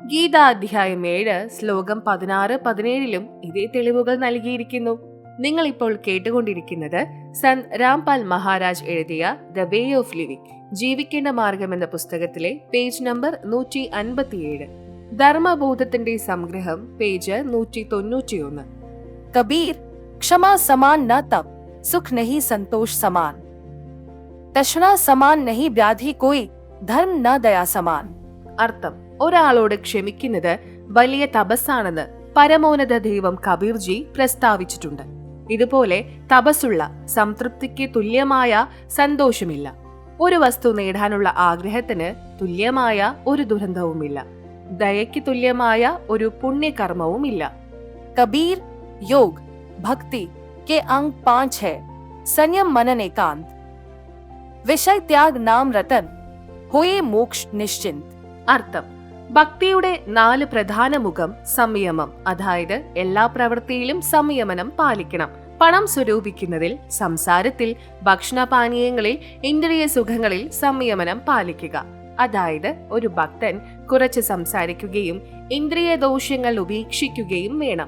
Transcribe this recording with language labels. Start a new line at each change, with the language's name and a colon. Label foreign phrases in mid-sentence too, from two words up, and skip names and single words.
Malayalam: ഗീത അധ്യായം 7 ശ്ലോകം 16-17 ഇതേ തെളിവുകൾ നൽകിയിരിക്കുന്നു. നിങ്ങൾ ഇപ്പോൾ കേട്ടുകൊണ്ടിരിക്കുന്നത് സന്ത് രാംപാൽ മഹാരാജ് എഴുതിയ ദ വേ ഓഫ് ലിവിംഗ്, ജീവിക്കേണ്ട മാർഗം എന്ന പുസ്തകത്തിലെ പേജ് നമ്പർ 157, ധർമ്മബോധത്തിന്റെ സംഗ്രഹം, പേജ് 191.
Hindi: कबीर, क्षमा समान न तप, सुख नहीं संतोष समान, तृष्णा समान नहीं व्याधि कोई, धर्म न दया समान.
Malayalam: അർത്ഥം: ഒരാളോട് ക്ഷമിക്കുന്നത് വലിയ തപസ്സാണെന്ന് പരമോന്നത ദൈവം കബീർജി പ്രസ്താവിച്ചിട്ടുണ്ട്. ഇതുപോലെ തപസ്സുള്ള സംതൃപ്തിക്ക് തുല്യമായ സന്തോഷമില്ല. ഒരു വസ്തു നേടാനുള്ള ആഗ്രഹത്തിന് തുല്യമായ ഒരു ദുരന്തവുമില്ല. ദയയ്ക്ക് തുല്യമായ ഒരു പുണ്യകർമ്മവുമില്ല.
Hindi: कबीर, योग भक्ति के अंग 5 है. संयम मनन एकांत, विषय त्याग नाम रतन, होए मोक्ष निश्चिंत.
Malayalam: അർത്ഥം: ഭക്തിയുടെ 4 പ്രധാന മുഖം സംയമം, അതായത് എല്ലാ പ്രവൃത്തിയിലും സംയമനം പാലിക്കണം. പണം സ്വരൂപിക്കുന്നതിൽ, സംസാരത്തിൽ, ഭക്ഷണപാനീയങ്ങളിൽ, ഇന്ദ്രിയ സുഖങ്ങളിൽ സംയമനം പാലിക്കുക. അതായത് ഒരു ഭക്തൻ കുറച്ച് സംസാരിക്കുകയും ഇന്ദ്രിയ ദോഷങ്ങൾ ഉപേക്ഷിക്കുകയും വേണം.